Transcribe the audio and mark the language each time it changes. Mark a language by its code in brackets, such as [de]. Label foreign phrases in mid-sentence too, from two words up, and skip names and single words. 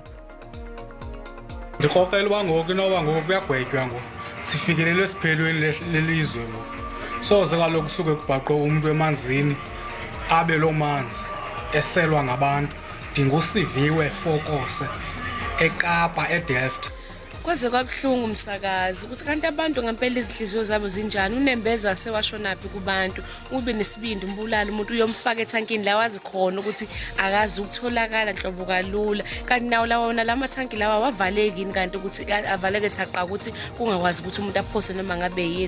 [xh] Ndikrokrela uba ngoku inoba ngoku kuyagwetywa ngoku sifikelele esiphelweni lelizwe ngoku. Soze kaloku suke kubhaqwe umntu emanzini abe loo manzi eselwa ngabantu. Ndingusiviwe Fokose eKapa eDelft. [zu] Kwaze kwabuhlungu umsakazi ukuthi kanti abantu ngempela izinhliziyo zabo zinjani. UNembeza sewashonaphi kubantu ube nesibindi umbulala umuntu uyomfaka ethankini la wazi khona ukuthi akazi ukutholakala nhlobo kalula kanti nawo lawona lamathanki lawa wavaleki kanti ukuthi avaleke thaqa ukuthi kungakwazi ukuthi umuntu aphose noma ngabe yini.